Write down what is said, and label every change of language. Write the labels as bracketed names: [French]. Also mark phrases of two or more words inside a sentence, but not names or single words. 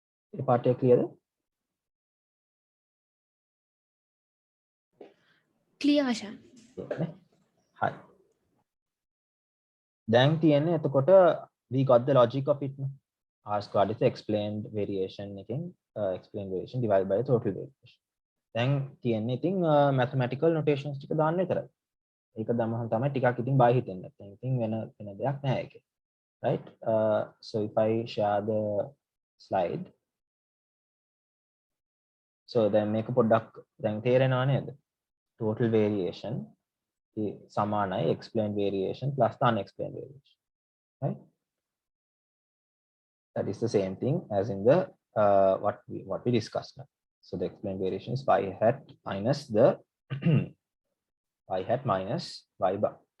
[Sinhala] ඒ පාඩේ clearද? [English] clear ආශා. [Sinhala] නේ. හරි. දැන් තියෙන්නේ එතකොට [English] we got the logic of it. R squared is the explained variation එකෙන් explained variation divided by the total variation. [Sinhala] දැන් තියෙන්නේ ඉතින් [English] mathematical notations [Sinhala] ටික දාන්න විතරයි. ඒක දැම්මම තමයි ටිකක් ඉතින් බය හිතෙන්නේ නැත්නම් ඉතින් වෙන දෙයක් නැහැ ඒකේ. [English] Right? So if I share the slide. [Sinhala] So දැන් මේක පොඩ්ඩක් දැන් තේරෙනව නේද? [English] Total variation සමානයි explained variation plus the unexplained variation. Right? That is the same thing as in the what we discussed now. So the explained variation is y hat minus the y hat minus y bar.